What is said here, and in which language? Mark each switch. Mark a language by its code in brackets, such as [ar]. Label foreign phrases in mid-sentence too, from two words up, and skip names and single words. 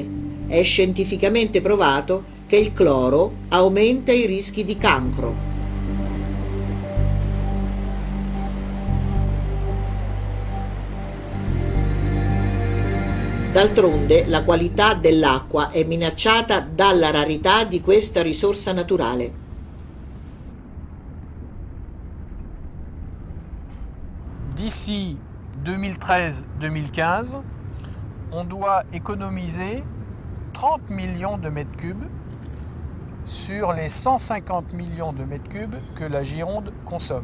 [it] È scientificamente provato che il cloro aumenta i rischi di cancro. D'altronde la qualità dell'acqua è minacciata dalla rarità di questa risorsa naturale. [fr] D'ici 2013-2015, on doit économiser 30 millions de mètres cubes sur les 150 millions de mètres cubes que la Gironde consomme.